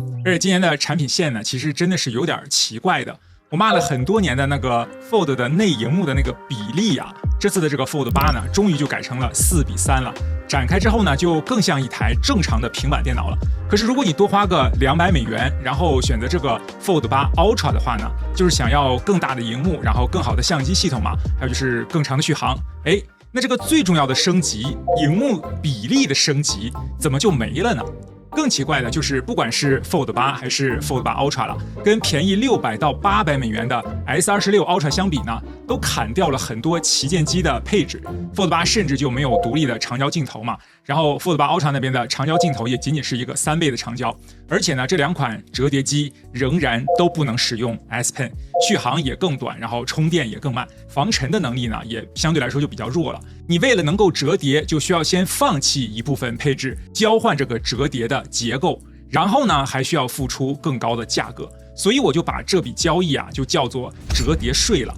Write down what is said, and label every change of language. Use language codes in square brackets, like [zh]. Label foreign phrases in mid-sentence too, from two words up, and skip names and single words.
[zh] 而且今年的產品線呢，其實真的是有點奇怪的。我罵了很多年的那個 Fold 的內螢幕的那個比例啊，這次的這個 Fold 8呢，終於就改成了4:3了。展開之後呢，就更像一台正常的平板電腦了。可是如果你多花個$200，然後選擇這個 Fold 8 Ultra 的話呢，就是想要更大的螢幕，然後更好的相機系統嘛，還有就是更長的續航。哎，那這個最重要的升級，螢幕比例的升級，怎麼就沒了呢？更奇怪的就是，不管是 Fold 8還是 Fold 8 Ultra 了，跟便宜$600到$800的 S26 Ultra 相比呢，都砍掉了很多旗舰机的配置。Fold 8 甚至就沒有獨立的長焦鏡頭嘛，然後 Fold 8 Ultra 那邊的長焦鏡頭也僅僅是一個3倍的長焦，而且呢，這兩款折疊機仍然都不能使用 S Pen， 續航也更短，然後充電也更慢，防塵的能力呢也相對來說就比較弱了。你為了能夠折疊，就需要先放棄一部分配置，交換這個折疊的結構，然後呢還需要付出更高的價格，所以我就把這筆交易啊就叫做折疊稅了。